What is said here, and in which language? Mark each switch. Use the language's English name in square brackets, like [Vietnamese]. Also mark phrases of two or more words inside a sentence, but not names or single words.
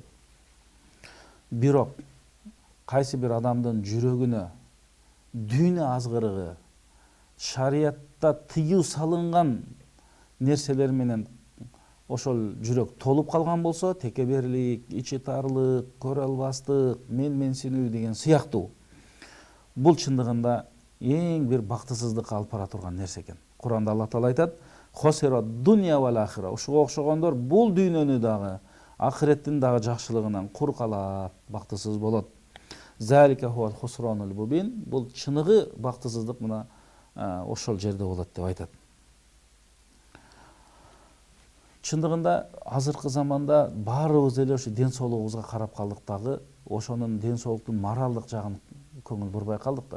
[Kyrgyz] Бирок кайсы бир адамдын жүрөгүнө дүйнө азгырыгы, шариятта тыюу салынган нерселер менен ошол жүрөк толуп калган болсо, текеберлик, ичи тарлык, көрө албастык, менсинүү деген сыяктуу, бул чындыгында эң бир бактысыздыкка алып бара турган нерсе экен. Куранда Алла Таала айтат: [Arabic] "خسر الدنيا و الآخرة." [Kyrgyz] Ушуга окшогондор бул дүйнөнү дагы, ахиреттин дагы жакшылыгынан кур калат, бактысыз болот. [Arabic] ذلك هو الخسران المبين. [Kyrgyz] Бул чыныгы бактысыздык мына ошол жерде болот деп айтат. Чындыгында азыркы заманда баарыбыз эле ошо ден соолугубузга карап калдык дагы, ошонун ден соолуктун моралдык жагын көңүл бурбай калдык да.